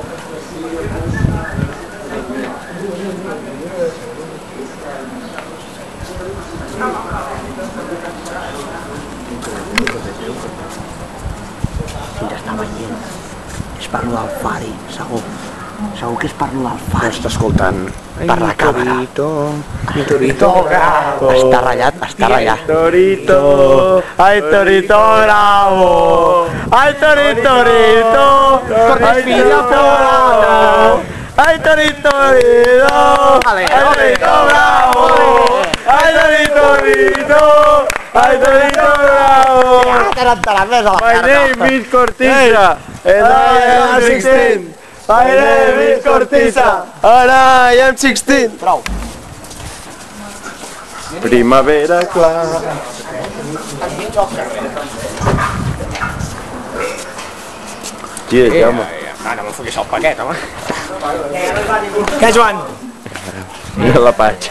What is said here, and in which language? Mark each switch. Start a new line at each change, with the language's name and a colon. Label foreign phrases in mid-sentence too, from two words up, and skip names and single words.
Catalan: Ja està veient. És per lo del Fari, segur. Segur que és per lo del Fari. Està escoltant. Per la càmera.
Spanish: Torito bravo.
Catalan: Està ratllat, està ratllat.
Spanish: Torito. Ai, Torito bravo. Ai, Torito. Torito bravo. Ai, Torito. Ai, Torito bravo. Ai, Torito. Ai, Torito bravo.
English: My name is Cortisa. And I am 16. My name is Cortisa. And I am 16.
Catalan: Prou. Primavera clara. Tira, Jaume. No me'n fotis el paquet, home. Què, Joan? Mira l'Apache.